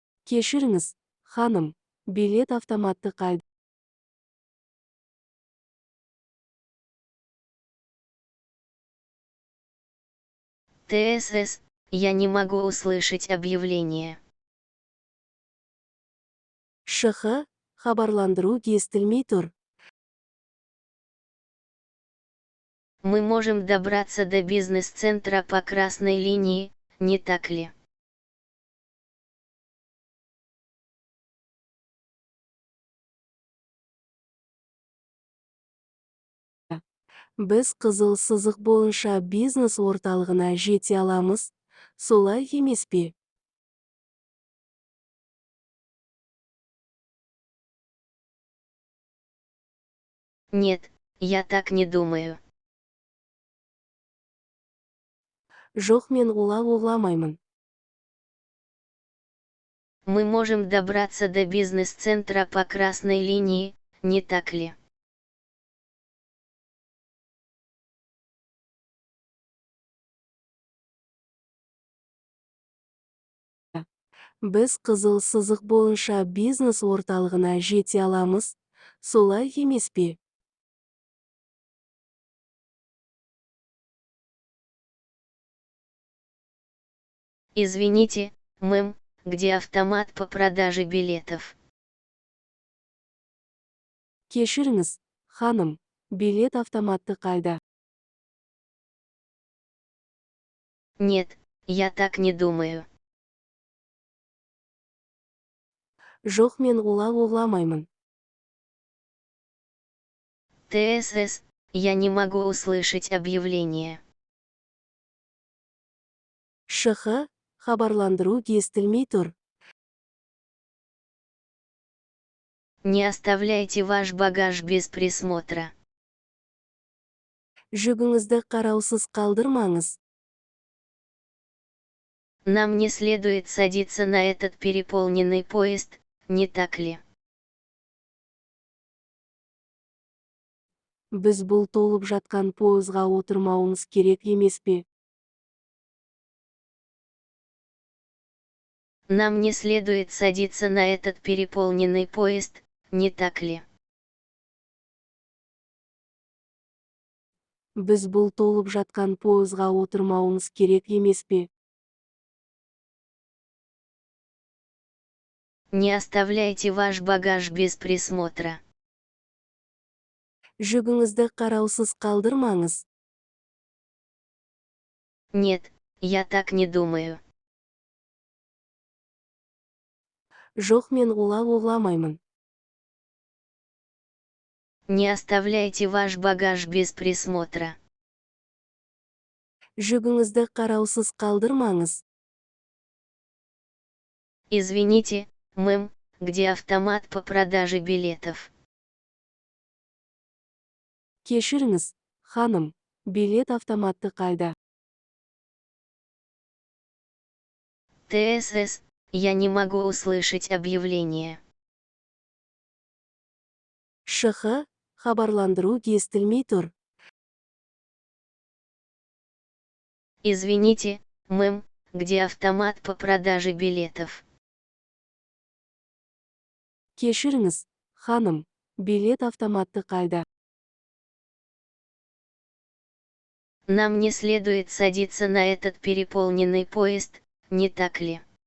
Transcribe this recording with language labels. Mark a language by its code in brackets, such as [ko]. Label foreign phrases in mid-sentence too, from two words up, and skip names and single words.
[kk] Кешіріңіз, ханым, билет автоматты қайда? ТСС, [ru] я не могу услышать объявление. [kk] ШХ, хабарландыру естілмей тұр. [ru] Мы можем добраться до бизнес-центра по красной линии, не так ли? [kk] Біз қызыл сызық бойынша бизнес орталығына жете аламыз, солай емес пе? [ru] Нет, я так не думаю. [kk] Жоқ, мен ойламаймын. [ru] Мы можем добраться до бизнес-центра по красной линии, не так ли? [kk] Біз қызыл сызық бойынша бизнес орталығына жете аламыз, солай емес пе? [ru] Извините, мэм, где автомат по продаже билетов? [kk] Кешіріңіз, ханым, билет автоматты қайда? [ru] Нет, я так не думаю. [kk] Жоқ, мен ойламаймын. ТСС, [ru] я не могу услышать объявление. [kk] ШХ, хабарландыру естілмей тұр. [ru] Не оставляйте ваш багаж без присмотра. [kk] Жүгіңізді қараусыз қалдырмаңыз. [ru] Нам не следует садиться на этот переполненный поезд, не так ли? [kk] Біз бұл толып жатқан пойызға отырмауымыз керек емес пе? [ru] Нам не следует садиться на этот переполненный поезд, не так ли? [kk] Біз бұл толып жатқан пойызға отырмауымыз керек емес пе? [ru] Не оставляйте ваш багаж без присмотра. [kk] Жүгіңізді қараусыз қалдырмаңыз. [ru] Нет, я так не думаю. [kk] Жоқ, мен ойламаймын. [ru] Не оставляйте ваш багаж без присмотра. [kk] Жүгіңізді қараусыз қалдырмаңыз. [ru] Извините, мэм, где автомат по продаже билетов? [kk] Кешіріңіз, ханым, билет автоматты қайда? ТСС, [ru] я не могу услышать объявление. [kk] ШХ, хабарландыру естілмей тұр. [ru] Извините, мэм, где автомат по продаже билетов? [kk] Кешіріңіз, ханым, билет автоматты қайда? [ru] Нам не следует садиться на этот переполненный поезд, не так ли?